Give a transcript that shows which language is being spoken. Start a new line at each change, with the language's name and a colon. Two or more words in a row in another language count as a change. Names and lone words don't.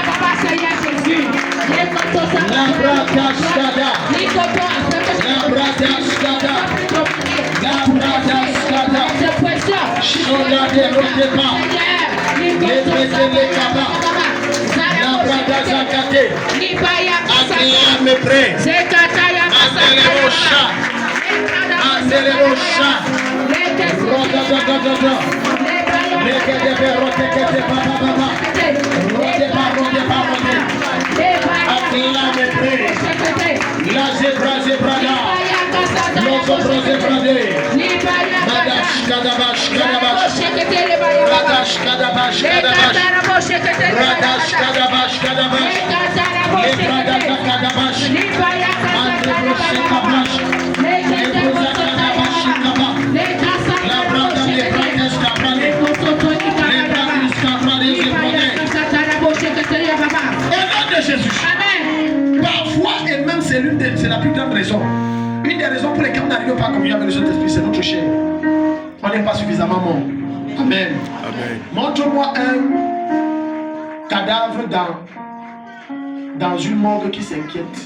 French: La brada skada. La brada skada. La brada skada. Shoda de roteba. Les les kaba. La brada zakate. Acclame et prie. Andele rocha. Andele rocha. Roda da da da da. Legede rote kete baba baba. Rote ba rote ba rote. Acclame et prie. La zebra zebrada. Loco zebrade. Madash kadabash kadabash. Radash kadabash kadabash. Radash kadabash kadabash. Lebrada kadabash. Andre broche kabash. Lebroza kadabash kaba. La brada lebrada skabrade. Lebrada skabrade zebrade. Au nom de Jésus. Parfois, et même c'est la plus grande raison. Une des raisons pour lesquelles on n'arrive pas à communier avec le Saint-Esprit, c'est notre chair. On n'est pas suffisamment mort. Amen. Montre-moi un cadavre dans une morgue qui s'inquiète.